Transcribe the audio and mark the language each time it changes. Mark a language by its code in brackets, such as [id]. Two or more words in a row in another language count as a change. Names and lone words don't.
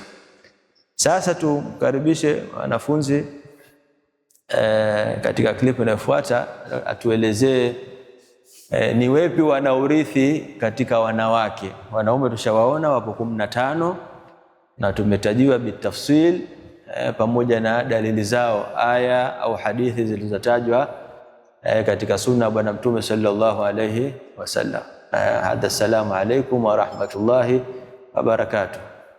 [sw] Sasa tukaribishe wanafunzi katika klipu inayofuata atuelezee ni wepi wanaurithi katika wanawake. Wanaume tushawaona wapo 15 na tumetajiwa bitafsil pamoja na dalili zao, aya au hadithi zilizotajwa katika sunna bwana Mtume [ar] صلى الله عليه وسلم. هذا، السلام عليكم ورحمة الله وبركاته.